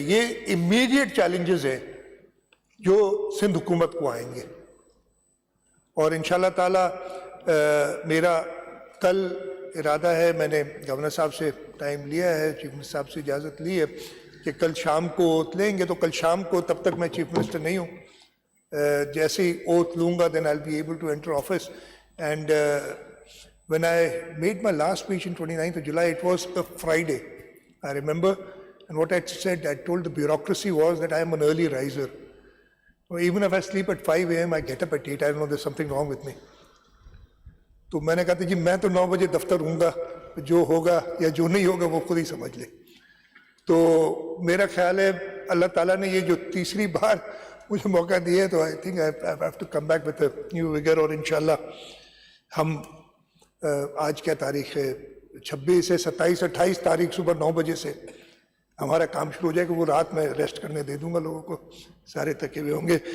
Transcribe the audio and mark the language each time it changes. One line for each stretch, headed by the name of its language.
Urdu: یہ immediate challenges ہیں جو سندھ حکومت کو آئیں گے, اور انشاءاللہ تعالیٰ میرا کل ارادہ ہے, میں نے گورنر صاحب سے ٹائم لیا ہے, چیف منسٹر صاحب سے اجازت لی ہے کہ کل شام کو اوتھ لیں گے. تو کل شام کو, تب تک میں چیف منسٹر نہیں ہوں, جیسے ہی اوتھ لوں گا
English: then I'll be able to enter office. And when I made my last speech in 29th of July, it was a Friday, I remember, and what I said, I told the bureaucracy was that I am an early riser. So even if I sleep at 5 a.m., I get up at 8. I don't know, there's something wrong with me.
Urdu: تو میں نے کہا تھا جی میں تو 9 بجے دفتر ہوں گا, جو ہوگا یا جو نہیں ہوگا وہ خود ہی سمجھ لے. تو میرا خیال ہے اللہ تعالیٰ نے یہ جو تیسری بار مجھے موقع دیا ہے, تو
English: I think I have to come back with a new vigor.
Urdu: اور انشاءاللہ ہم آج کیا تاریخ ہے, 26 ہے, 27 28 تاریخ صبح 9 بجے سے ہمارا کام شروع ہو جائے گا. وہ رات میں ریسٹ کرنے دے دوں گا لوگوں کو, سارے تھکے ہوئے ہوں گے.